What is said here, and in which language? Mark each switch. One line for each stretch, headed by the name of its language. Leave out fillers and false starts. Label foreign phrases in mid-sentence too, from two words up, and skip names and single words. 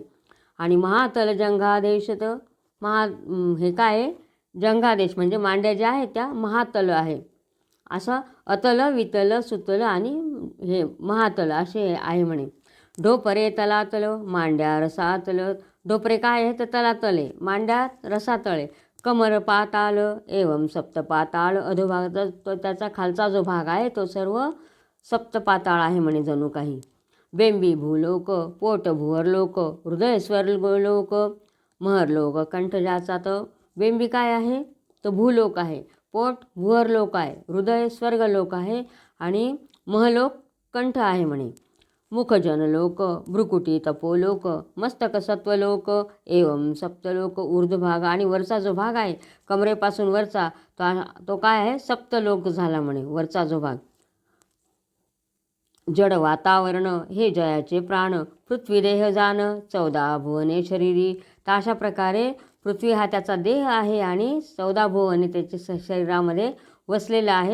Marathi: आणि महातल जंघादेश तर हे काय आहे? जंघादेश म्हणजे मांड्या ज्या आहेत त्या महातल आहे. असं अतल वितल सुतल आणि हे महातल असे आहे म्हणे. ढोपरे तलातल, मांड्या रसातल. ढोपरे काय आहे? तर तलातले, मांड्या रसातळे. कमर पाताल एवं सप्तपाताळ अधोभाग. तो त्याचा खालचा जो भाग आहे तो सर्व सप्तपाताळ आहे म्हणे जणू काही. बेंबी भूलोक, पोट भुवरलोक, हृदय स्वर्गलोक, महरलोक कंठ. ज्याचा तर बेंबी काय आहे? तो भूलोक आहे, पोट भुवरलोक आहे, हृदय स्वर्गलोक आहे आणि महलोक कंठ आहे म्हणे. मुखजनलोक भ्रुकुटी तपोलोक मस्तक सत्वलोक एवं सप्तलोक ऊर्ध्वभाग आणि वरचा जो भाग आहे कमरेपासून वरचा तो काय आहे सप्तलोक झाला म्हणे वरचा जो भाग. जड वातावरण हे जयाचे प्राण पृथ्वी देह जाण 14 भुवने शरीरी. तर अशा प्रकारे पृथ्वी हा त्याचा देह आहे आणि 14 भुवने त्याच्या शरीरामध्ये वसलेला आहे.